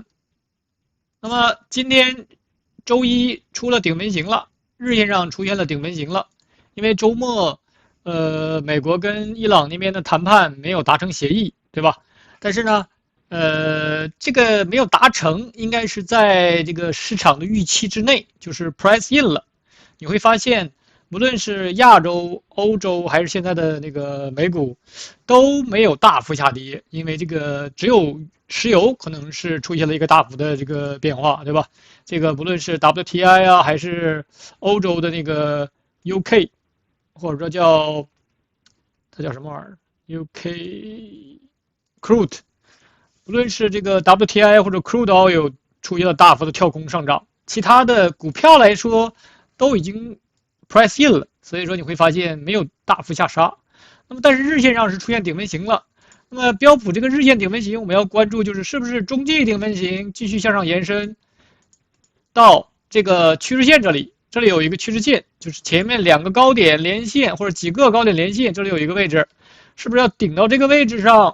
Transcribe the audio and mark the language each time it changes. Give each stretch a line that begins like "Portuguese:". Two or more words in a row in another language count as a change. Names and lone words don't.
Chinese: 那麼今天周一出了頂分型了，日線上出現了頂分型了，因為周末，美國跟伊朗那邊的談判沒有達成協議，對吧？但是呢，這個沒有達成，應該是在這個市場的預期之內，就是
English: price in
Chinese: 了。你會發現，無論是亞洲、歐洲還是現在的那個美股，都沒有大幅下跌，因為这个只有石油可能是出现了一个大幅的这个变化，对吧？这个不论是 WTI 啊，還是歐洲的那個 UK， 或者說它叫什麼玩意兒
English: UK crude，
Chinese: 不論是這個 WTI 或者
English: crude oil
Chinese: 出現了大幅的跳空上漲，其他的股票來說都已經
English: price in
Chinese: 了，所以說你會發現沒有大幅下殺。那麼但是日線上是出現頂分型了。那麼標普這個日線頂分型，我們要關注就是是不是中繼頂分型繼續向上延伸到這個趨勢線這裡，這裡有一個趨勢線，就是前面兩個高點連線或者幾個高點連線，這裡有一個位置，是不是要頂到這個位置上？